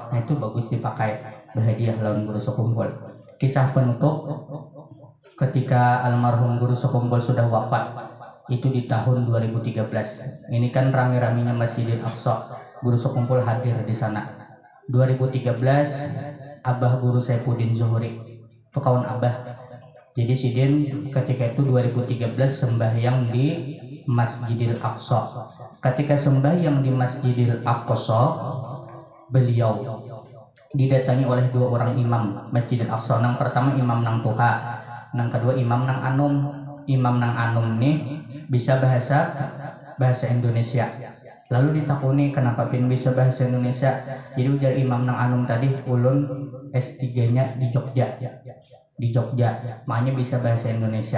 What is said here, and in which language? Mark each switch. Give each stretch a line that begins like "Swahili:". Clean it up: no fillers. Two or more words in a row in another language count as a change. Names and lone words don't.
Banjar: Nah itu bagus dipakai berhadiah lawan guru sekumpul. Kisah penutup ketika almarhum guru sekumpul sudah wafat itu di tahun 2013. Ini kan rame-ramenya Masjidil Aqsa, guru sekumpul hadir di sana. 2013 Abah guru Saifuddin Zuhri itu kawan Abah. Jadi Sidin ketika itu 2013 sembahyang di Masjidil Aqsa. Ketika sembahyang di Masjidil Aqsa, beliau didatangi oleh dua orang imam Masjidil Aqsa. Yang pertama imam nang Tuha, yang kedua imam nang Anum. Imam nang Anum nih bisa bahasa Indonesia. Lalu ditakuni kenapa pin bisa bahasa Indonesia? Jadi ujar imam nang Anum tadi ulun S3-nya di Jogja, makanya bisa bahasa Indonesia.